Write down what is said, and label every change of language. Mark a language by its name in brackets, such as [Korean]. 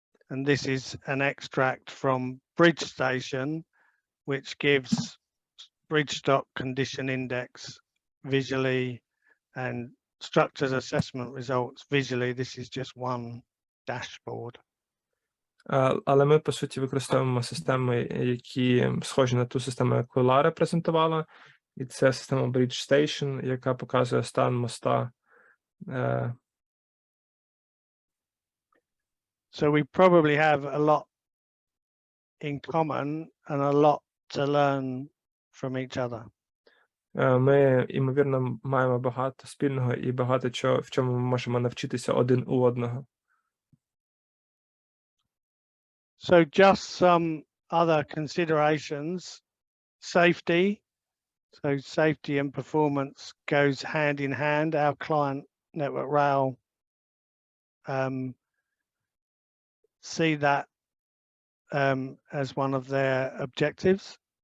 [English] And this is an extract from Bridge Station, which gives bridge stock condition index visually and structures assessment results visually. This is just one dashboard. [Ukrainian] Але ми, по суті, використовуємо системи, які схожі на ту систему, яку Лара презентувала. І це система Bridge Station, яка показує стан моста. [English] So we probably have a lot in common and a lot to learn from each other. [Ukrainian] Ми, ймовірно, маємо багато спільного і багато чого, в чому ми можемо навчитися один у одного. [English] So just some other considerations. Safety. So safety and performance goes hand in hand. Our client Network Rail see that as one of their objectives.